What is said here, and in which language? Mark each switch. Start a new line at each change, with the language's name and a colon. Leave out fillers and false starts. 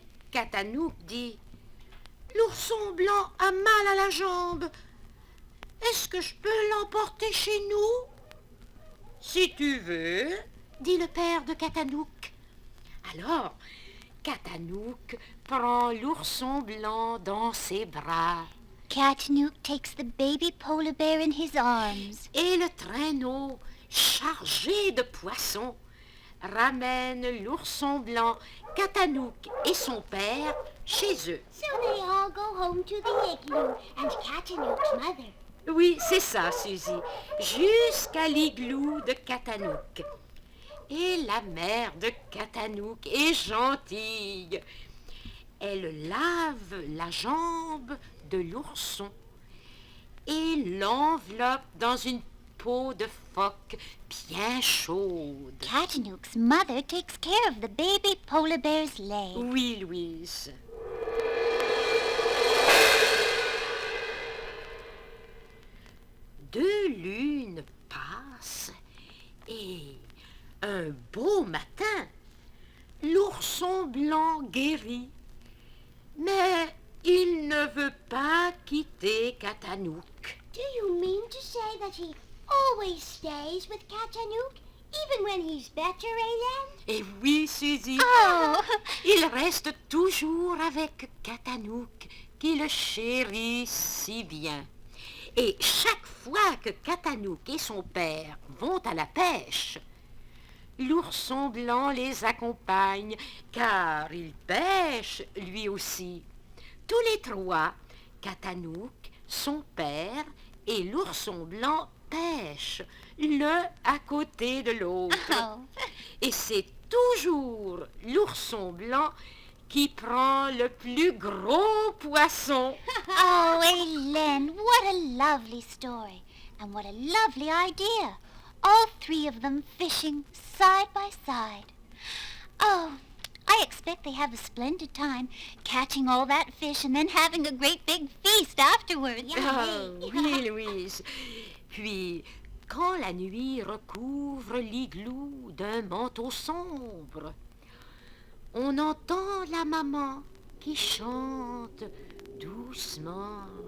French: Katanouk dit, l'ourson blanc a mal à la jambe. Est-ce que je peux l'emporter chez nous? Si tu veux, dit le père de Katanouk. Alors, Katanouk prend l'ourson blanc dans ses bras
English: Katanouk takes the baby polar bear in his arms.
French: et le traîneau, chargé de poissons, ramène l'ourson blanc, Katanouk et son père chez eux.
English: so they all go home to the igloo, and Katanook's mother.
French: Oui, c'est ça, Suzy, jusqu'à l'igloo de Katanouk. Et la mère de Katanouk est gentille. Elle lave la jambe de l'ourson et l'enveloppe dans une peau de phoque bien chaude.
English: Katanook's mother takes care of the baby polar bear's leg.
French: Oui, Louise. Deux lunes passent et un beau matin, l'ourson blanc guérit. Mais il ne veut pas quitter Katanouk.
English: Do you mean to say that he always stays with Katanook, even when he's better, Hélène?
French: Et oui, Suzy, Oh, il reste toujours avec Katanouk, qui le chérit si bien. Et chaque fois que Katanouk et son père vont à la pêche, l'ourson blanc les accompagne, car il pêche lui aussi. Tous les trois, Katanouk, son père et l'ourson blanc pêchent, l'un à côté de l'autre. oh. Et c'est toujours l'ourson blanc qui prend le plus gros poisson.
English: Oh, Hélène, what a lovely story. And what a lovely idea. All three of them fishing side by side. Oh, I expect they have a splendid time catching all that fish and then having a great big feast afterwards.
French: Ah, oui, Louise. Puis, quand la nuit recouvre l'igloo d'un manteau sombre, on entend la maman qui chante doucement.